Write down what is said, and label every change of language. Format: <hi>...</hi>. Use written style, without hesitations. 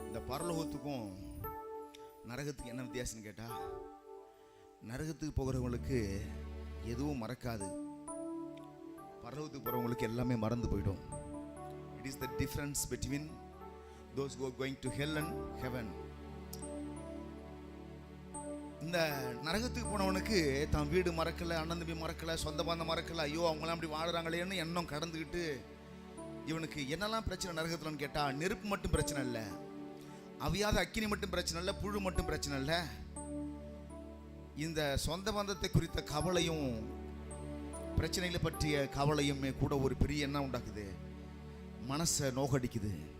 <ta>பரலோகத்துக்கும் நரகத்துக்கு என்ன வித்தியாசம்னு கேட்டா, நரகத்துக்கு போகிறவங்களுக்கு எதுவும் மறக்காது, பரலோகத்துக்கு போகிறவங்களுக்கு எல்லாமே மறந்து போயிடும்.</ta> <en>It is the difference between those who are going to hell and heaven.</en> <ta>இந்த நரகத்துக்கு போனவனுக்கு தான் வீடு மறக்கலை, அண்ணன் தம்பி மறக்கலை, சொந்த பந்தம் மறக்கலை, ஐயோ அவங்களாம் அப்படி வாழுறாங்களேன்னு எண்ணம் கடந்துக்கிட்டு இவனுக்கு என்னெல்லாம் பிரச்சனை நரகத்துலன்னு கேட்டால், நெருப்பு மட்டும் பிரச்சனை இல்லை, அவியாத அக்கினி மட்டும் பிரச்சனை இல்லை, புழு மட்டும் பிரச்சனை இல்லை, இந்த சொந்த பந்தத்தை குறித்த கவலையும் பிரச்சனைகளை பற்றிய கவலையுமே கூட ஒரு பெரிய எண்ணம் உண்டாக்குது, மனசை நோக்கடிக்குது.</ta>